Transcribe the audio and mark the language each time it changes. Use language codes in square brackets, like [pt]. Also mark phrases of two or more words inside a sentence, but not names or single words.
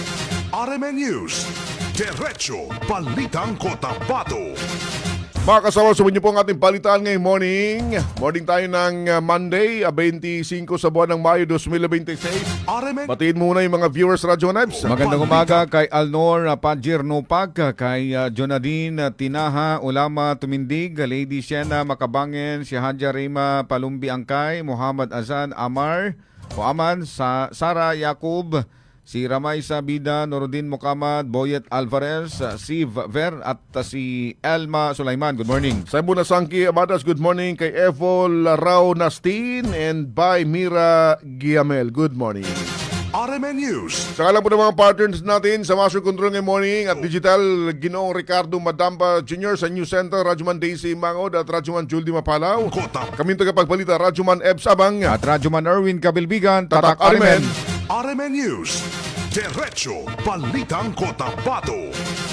[tl] RMN News, Diretso Balitang Cotabato. Mga kasama, sumunyo po ang ating palitan ngayong morning. Morning tayo ng Monday, 25 sa buwan ng Mayo 2026. RMN Batiin muna yung mga viewers Radyo Nebs. Magandang umaga kay Alnor Pajir Nopag, kay Jonadine Tinaha Ulama Tumindig, Lady Siena Makabangen, si Hadja Rima Palumbi Angkay, Muhammad Azan Amar, Aman, Sara Yakub, si Ramay Sabida, Norodin Mukamad, Boyet Alvarez, Siv Ver at si Elma Sulaiman. [en] Good morning. [tl] Sa Muna Sangki Amadas, [en] good morning. [tl] Kay Evol Rao Nastin [en] and by [tl] Mira Giamel. [en] Good morning. [tl] RMN News, Sa kalang po ng mga partners natin sa Master Control ngayong morning at Digital, Ginoong Ricardo Madamba Jr. sa News Center, Radyoman Daisy Mangod at Radyoman Juldi Mapalaw. Cotabato. Kami tagapagbalita, Radyoman Ebs Abang At Radyoman Erwin Kabilbigan, Tatak Tatak Arimen. Arimen. RMN News, Diretso Balitang Cotabato.